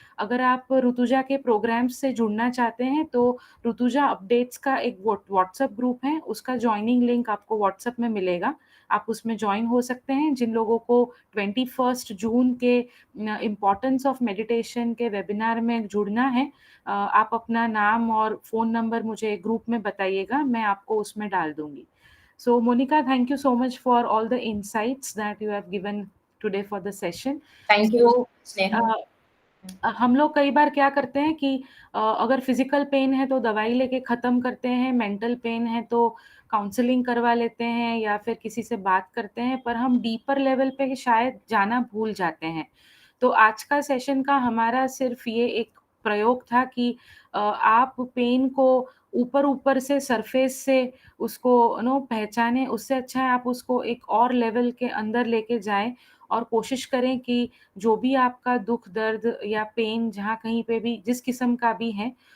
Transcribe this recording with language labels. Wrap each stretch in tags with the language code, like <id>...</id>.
<hi>अगर आप ऋतुजा के प्रोग्राम्स से जुड़ना चाहते हैं तो ऋतुजा अपडेट्स का एक व्हाट्सएप ग्रुप है, उसका ज्वाइनिंग लिंक आपको व्हाट्सएप में मिलेगा, आप उसमें ज्वाइन हो सकते हैं। जिन लोगों को 21 जून के इम्पोर्टेंस ऑफ मेडिटेशन के वेबिनार में जुड़ना है, आप अपना नाम और फ़ोन नंबर मुझे ग्रुप में बताइएगा, मैं आपको उसमें डाल दूँगी।</hi> <en>So Monica, thank you so much for all the insights that you have given today for the session. Thank you, Sneha.</en> <hi>हम लोग कई बार क्या करते हैं कि अगर फिजिकल पेन है तो दवाई लेके ख़त्म करते हैं, मेंटल पेन है तो काउंसलिंग करवा लेते हैं या फिर किसी से बात करते हैं, पर हम डीपर लेवल पे शायद जाना भूल जाते हैं। तो आज का सेशन का हमारा सिर्फ ये एक प्रयोग था कि आप पेन को ऊपर से सरफेस से उसको पहचाने, उससे अच्छा है आप उसको एक और लेवल के अंदर लेके जाएं और कोशिश करें कि जो भी आपका दुख दर्द या पेन जहाँ कहीं पे भी जिस किस्म का भी है,</hi>